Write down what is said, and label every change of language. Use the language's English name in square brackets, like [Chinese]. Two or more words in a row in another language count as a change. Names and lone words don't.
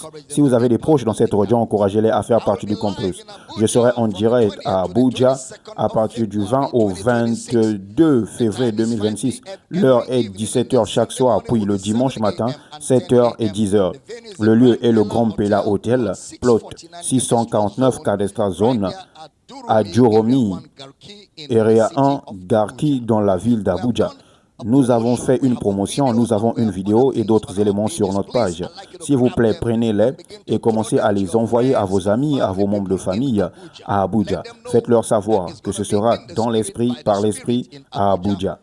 [French] Si vous avez des proches dans cette région, encouragez-les à faire partie du campus. Je serai en direct à Abuja à partir du 20 au 22 février 2026. L'heure est 17h chaque soir, puis le dimanche matin, 7h et 10h. Le lieu est le Grand Pela Hotel, plot 649 Cadastra Zone, à Joromi, Area 1, Garki, dans la ville d'Abuja. Nous avons fait une promotion, nous avons une vidéo et d'autres éléments sur notre page. S'il vous plaît, prenez-les et commencez à les envoyer à vos amis, à vos membres de famille à Abuja. Faites-leur savoir que ce sera dans l'esprit, par l'esprit, à Abuja.